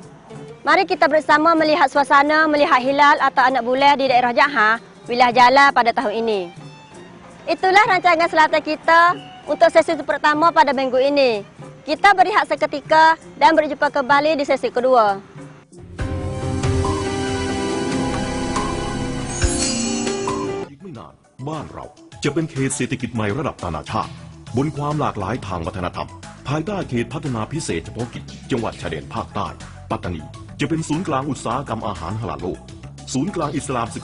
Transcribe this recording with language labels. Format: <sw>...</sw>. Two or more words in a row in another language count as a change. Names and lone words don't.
<ms>Mari kita bersama melihat suasana melihat hilal atau anak bulan di daerah Jaha, wilayah Jala pada tahun ini. Itulah rancangan selatan kita untuk sesi pertama pada minggu ini. Kita berehat seketika dan berjumpa kembali di sesi kedua.</ms> <th>อีกไม่นานบ้านเราจะเป็นเขตเศรษฐกิจใหม่ระดับนานาชาติบนความหลากหลายทางวัฒนธรรมภายใต้เขตพัฒนาพิเศษเฉพาะกิจจังหวัดชายแดนภาคใต้ปัตตานีจะเป็นศูนย์กลางอุตสาหกรรมอาหารฮาลาลโลกศูนย์กลางอิสลามศึก</th>